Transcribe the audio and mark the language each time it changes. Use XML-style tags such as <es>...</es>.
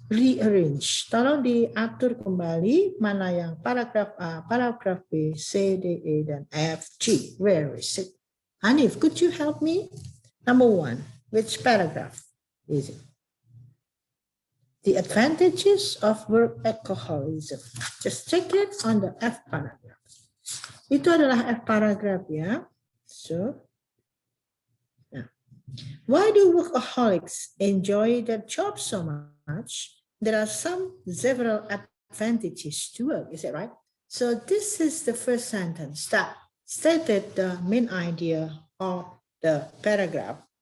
<id>rearrange. Tolong diatur kembali mana yang paragraf A, paragraf B, C, D, E, dan F, G.</id> <en>Where is it? Hanif, could you help me? Number 1, which paragraph is it? The advantages of workaholism. Just check it on the F paragraph.</en> <id>Itu adalah F paragraph ya.</id> <en>So, why do workaholics enjoy their job so much? There are several advantages to work, is that right? So this is the first sentence that stated the main idea of the paragraph.</en>